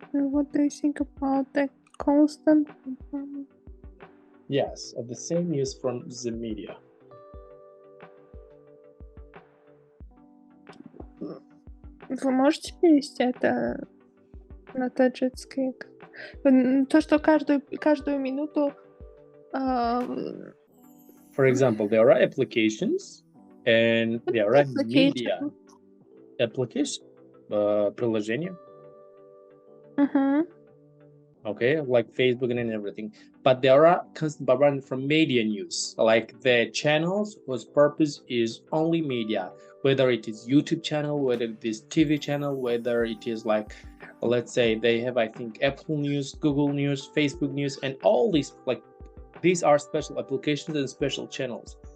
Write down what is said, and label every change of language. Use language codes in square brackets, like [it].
[en] What do you think about the constant Yes, of the same news from the media. [ru] Вы можете перевести это на таджикский? То, что каждую минуту [en] For example, there are applications and there are media. Application, приложения. Okay, like Facebook and everything. But there are constant bombardment from media news, like the channels whose purpose is only media, whether it is YouTube channel, whether it is TV channel, whether it is like, let's say they have, I think, Apple News, Google News, Facebook News, and all these, like, these are special applications and special channels.